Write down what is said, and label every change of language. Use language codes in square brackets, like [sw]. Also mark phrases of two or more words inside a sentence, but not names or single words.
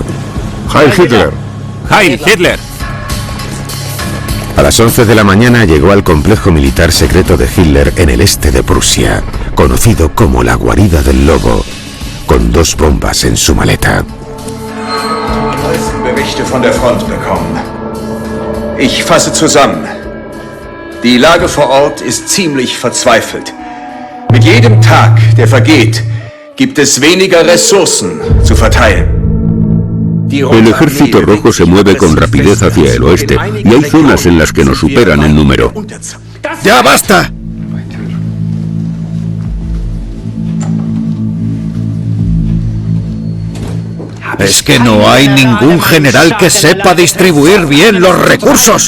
[de] ¡Heil Hitler! ¡Heil Hitler! [es] A las 11 de la mañana llegó al complejo militar secreto de Hitler en el este de Prusia, conocido como la guarida del lobo, con 2 bombas en su maleta. [de] Berichte von der Front bekommen. Ich fasse zusammen. Die Lage vor Ort ist ziemlich verzweifelt. Mit jedem Tag, der vergeht, gibt es weniger Ressourcen zu verteilen. [es] El ejército rojo se mueve con rapidez hacia el oeste y hay zonas en las que nos superan en número. ¡Ya basta! Es que no hay ningún general que sepa distribuir bien los recursos.